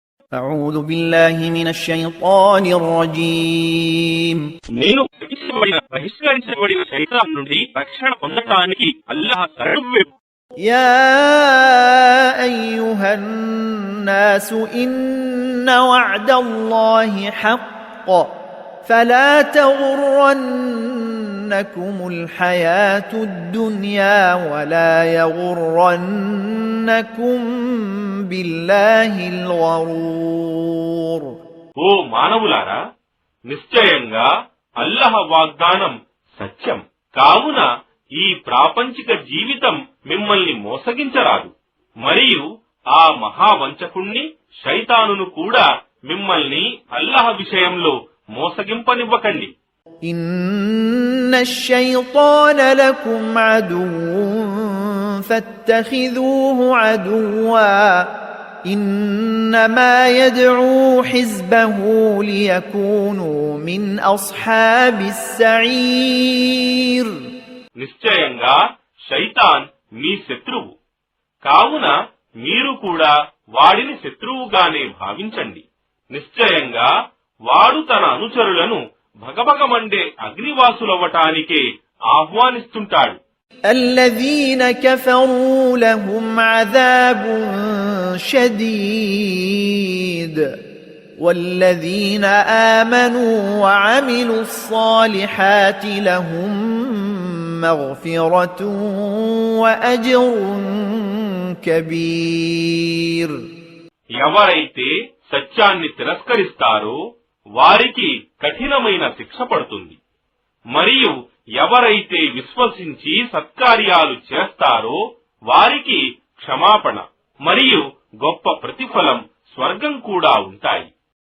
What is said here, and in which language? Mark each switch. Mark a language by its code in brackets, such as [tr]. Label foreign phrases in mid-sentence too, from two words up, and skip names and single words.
[ar] أعوذ بالله من الشيطان الرجيم [te] నేను బహిష్కరించబడిన శైతాన్ నుండి రక్షణ పొందటానికి అల్లాహ్ శరణు. [ar] يا أيها الناس إن وعد الله حق فلا تغرنكم الحياة الدنيا ولا يغرنكم بالله الغرور. [te] ఓ మానవులారా, నిశ్చయంగా అల్లాహ్ వాగ్దానం సత్యం. కావున ఈ ప్రాపంచిక జీవితం మిమ్మల్ని మోసగించరాదు. మరియు ఆ మహావంచకుణ్ణి శైతానును కూడా మిమ్మల్ని అల్లాహ్ విషయంలో మోసగింపనివ్వకండి. [ar] إن الشيطان لكم عدو فاتخذوه عدوا إنما يدعو حزبه ليكونوا من أصحاب السعير. [te] నిశ్చయంగా శైతాన్ మీ శత్రువు. కావున మీరు కూడా వాడిని శత్రువుగానే భావించండి. నిశ్చయంగా వాడు తన అనుచరులను భగభగమండే అగ్నివాసులవ్వటానికే ఆహ్వానిస్తుంటాడు. [ar] الذين كفروا لهم عذاب شديد والذين آمنوا وعملوا الصالحات لهم مغفرة وأجر كبير. [te] ఎవరైతే సత్యాన్ని తిరస్కరిస్తారో వారికి కఠినమైన శిక్ష పడుతుంది. మరియు ఎవరైతే విశ్వసించి సత్కార్యాలు చేస్తారో వారికి క్షమాపణ మరియు గొప్ప ప్రతిఫలం, స్వర్గం కూడా ఉంటాయి.